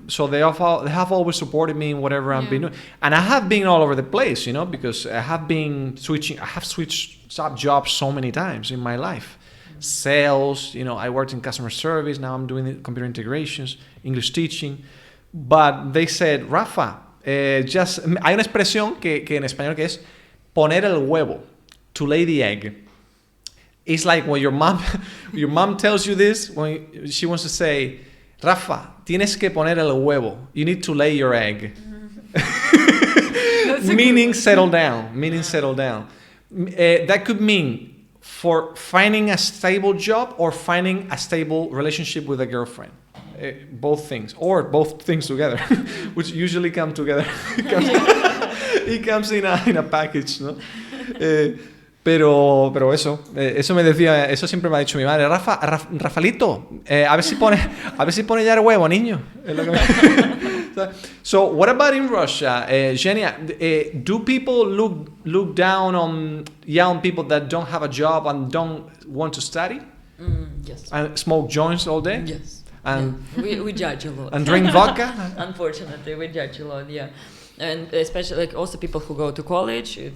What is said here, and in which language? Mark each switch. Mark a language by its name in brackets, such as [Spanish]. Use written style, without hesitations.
[English] So they have always supported me in whatever I've been doing, and I have been all over the place, because I have switched jobs so many times in my life. Sales, I worked in customer service. Now I'm doing computer integrations, English teaching. But they said, [Spanish] Rafa, hay una expresión que en español que es poner el huevo, [English] to lay the egg. It's like when your mom tells you this, when she wants to say, Rafa, [Spanish] tienes que poner el huevo. [English] You need to lay your egg. Meaning settle down. That could mean for finding a stable job or finding a stable relationship with a girlfriend. Both things, or both things together, which usually come together. It comes in a package, ¿no? [Spanish] Pero eso me decía, eso siempre me ha dicho mi madre, Rafalito, a ver si pone ya el huevo, niño. Es lo que [English] So what about in Russia, Zhenya? Do people look down on young people that don't have a job and don't want to study? Yes. And smoke joints all day? Yes. And we judge a lot. And drink vodka? Unfortunately, we judge a lot. Yeah. And especially, like, also people who go to college.